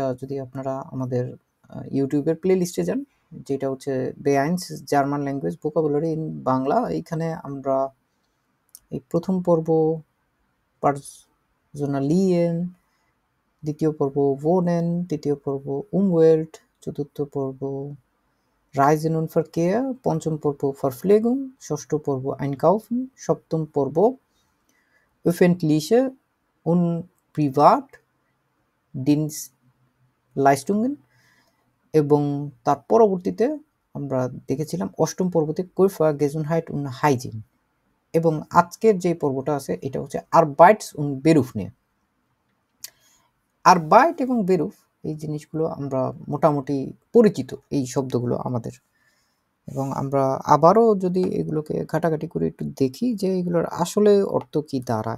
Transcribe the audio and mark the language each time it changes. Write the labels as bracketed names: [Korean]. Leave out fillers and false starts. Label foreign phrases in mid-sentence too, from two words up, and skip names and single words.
[Bangla] যদি আপনারা আমাদের ইউটিউবের প্লে লিস্টে যান, যেটা হচ্ছে বেআইনস [English] German language vocabulary in Bangla, [Bangla] এইখানে আমরা এই প্রথম পর্ব পার্সোনালিয়েন, দ্বিতীয় পর্ব ভোনেন, তৃতীয় পর্ব উমওয়েল্ট, চতুর্থ পর্ব [German] Reisen und Verkehr, [Bangla] পঞ্চম পর্ব ভারফ্লেগুং, ষষ্ঠ পর্ব আইনকাউফেন, সপ্তম পর্ব [German] öffentliche und Privatdienstleistungen, [Bangla] এবং তার পরবর্তীতে আমরা দেখেছিলাম অষ্টম পর্বতে [German] Körper Gesundheit und Hygiene, [Bangla] এবং আজকের যে পর্বটা আছে এটা হচ্ছে [German] Arbeits und Beruf [Bangla] নিয়ে। আরবাইট এবং বেরুফ এই জিনিসগুলো আমরা মোটামুটি পরিচিত, এই শব্দগুলো আমাদের, এবং আমরা আবারও যদি এগুলোকে ঘাটাঘাটি করে একটু দেখি যে এগুলোর আসলে অর্থ কি দাঁড়ায়।